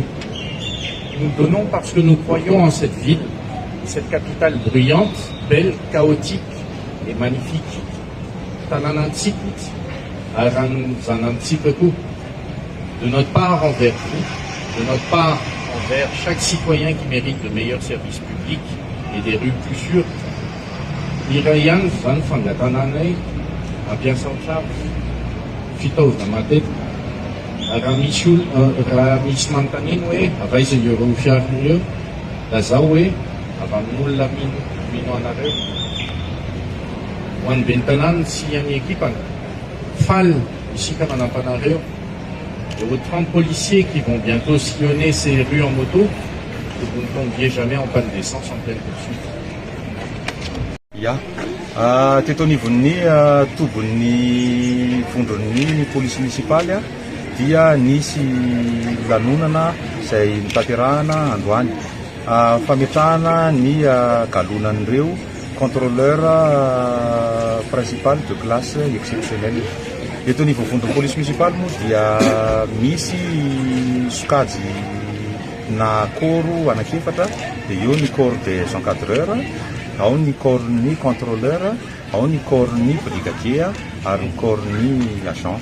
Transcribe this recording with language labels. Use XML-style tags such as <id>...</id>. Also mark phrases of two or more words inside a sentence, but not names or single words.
<fr>Nous donnons parce que nous croyons en cette ville, cette capitale bruyante, belle, chaotique et magnifique. De notre part envers vous, de notre part envers chaque citoyen qui mérite de meilleurs services publics et des rues plus sûres.</fr> <mg>Irayan zany fangatanana ampiasa trano fitaovana matetika raha misy manontaniana hoe avaiza ireo fiarin'ireo da zao hoe avy amin'olona mino anareo ho an'ny ben'ny tanàna sy amin'ny équipany faly isika manampanareo.</mg> <fr>Et aux 30 policiers qui vont bientôt sillonner ces rues en moto, que vous ne tombiez jamais en panne d'essence en pleine poursuite.</fr> <mg>Teto anivon'ny tobon'ny vondron'ny polisy munisipaly dia nisy lanonana izay nitaterahana androany fametrahana ny galonan'ireo</mg> <fr>contrôleur principal de classe exceptionnelle.</fr> <mg>Eto ny vovondron'ny polisy munisipaly moa dia misy sokajy na koro anakefatra, dia eo ny</mg> <fr>corps des encadreurs,</fr> <mg>ao ny corps ny contrôleur, ao ny corps ny brigadier ary ny corps ny agent.</mg>